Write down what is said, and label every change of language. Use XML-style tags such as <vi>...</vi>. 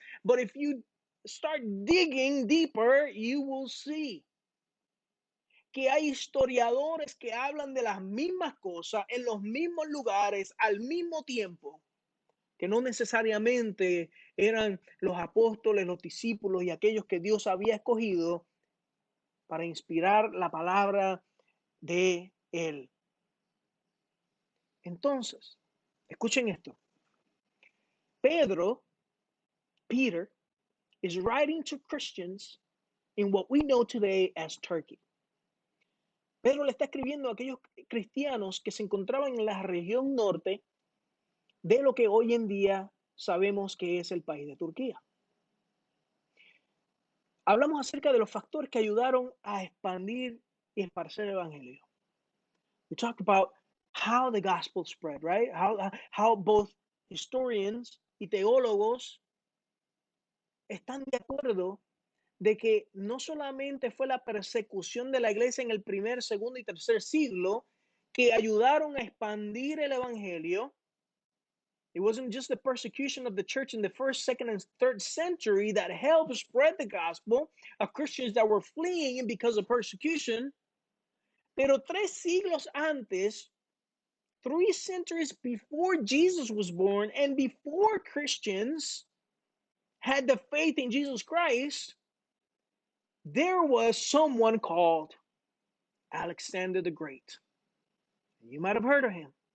<en>But if you start digging deeper, you will see</en> <es>que hay historiadores que hablan de las mismas cosas en los mismos lugares al mismo tiempo, que no necesariamente eran los apóstoles, los discípulos y aquellos que Dios había escogido para inspirar la palabra de Él. Entonces, escuchen esto.</es> <en>Peter, is writing to Christians in what we know today as Turkey.</en> <es>Pedro le está escribiendo a aquellos cristianos que se encontraban en la región norte de lo que hoy en día sabemos que es el país de Turquía. Hablamos acerca de los factores que ayudaron a expandir y esparcer el evangelio.</es> <en>We talked about how the gospel spread, right? How both historians</en> <es>y teólogos están de acuerdo de que no solamente fue la persecución de la iglesia en el primer, segundo y tercer siglo que ayudaron a expandir el evangelio.</es> <en>It wasn't just the persecution of the church in the first, second, and third century that helped spread the gospel of Christians that were fleeing because of persecution.</en> <es>Pero 3 siglos antes,</es> <en>3 centuries before Jesus was born and before Christians had the faith in Jesus Christ, there was someone called Alexander the Great. You might have heard of him.</en>